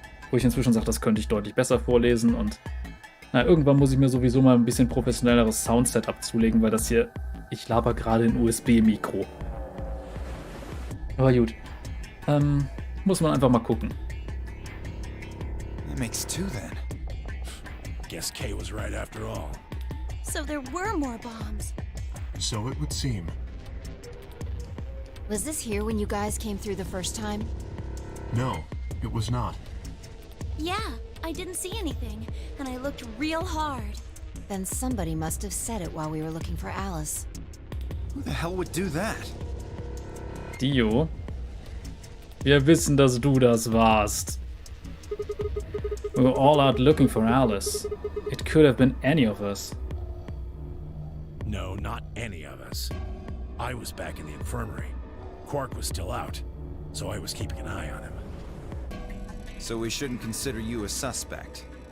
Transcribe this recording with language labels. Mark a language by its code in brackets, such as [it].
[de] Wo ich inzwischen sage, das könnte ich deutlich besser vorlesen und... Na, irgendwann muss ich mir sowieso mal ein bisschen professionelleres Soundsetup zulegen, weil das hier... Ich laber gerade in USB-Mikro. Aber gut. Muss man einfach mal gucken. [en] That makes two then. Guess Kay was right after all. So there were more bombs. So it would seem. Was this here when you guys came through the first time? No, it was not. Yeah, I didn't see anything, and I looked real hard. Then somebody must have said it while we were looking for Alice. Who the hell would do that? [de] Dio, wir wissen, dass du das warst. [en] We were all out looking for Alice. It could have been any of us. No, not any of us. I was back in the infirmary. Quark was still out, so I was keeping an eye on him. So we shouldn't consider you a suspect.